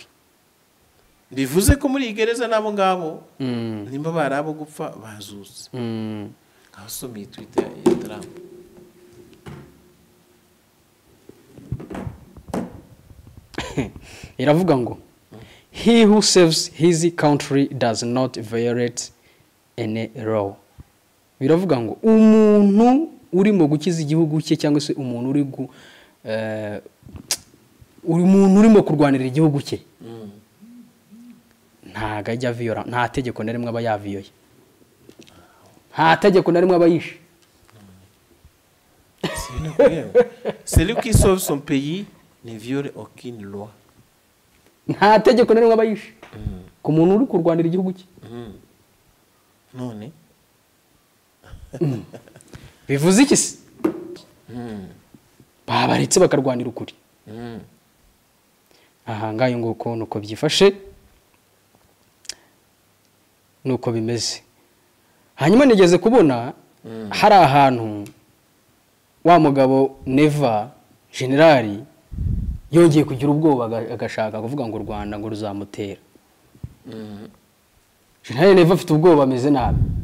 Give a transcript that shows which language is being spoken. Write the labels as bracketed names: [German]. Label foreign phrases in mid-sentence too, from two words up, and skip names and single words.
[Kinyarwanda] bivuze ko muri iyi gereza n'abo ngabo nimba bari abo gupfa bazutse abasomeye Twitter ya Trump iravuga ngo [English] he who saves his country does not violate any law [Kinyarwanda] biravuga ngo umuntu urimo gukiza igihugu cye cyangwa se umuntu urimo kurwanira igihugu cye ntago ajya viola nta tegeko na rimwe aba yaviyoye nta tegeko na rimwe aba yishe [French] celui qui sauve son pays ne viole aucune loi [Kinyarwanda] nta tegeko na rimwe aba yishe ku muntu uri kurwanira igihugu cye none bivuze iki se babaretse bakarwanira ukuri aha ngayo nguko nuko byifashe nuko bimeze hanyuma nigeze kubona hari ahantu wa mugabo Neva generali yongeye kugira ubwoba agashaka kuvuga ngo u Rwanda ngo ruzamutera generali Neva afite ubwoba ameze nabi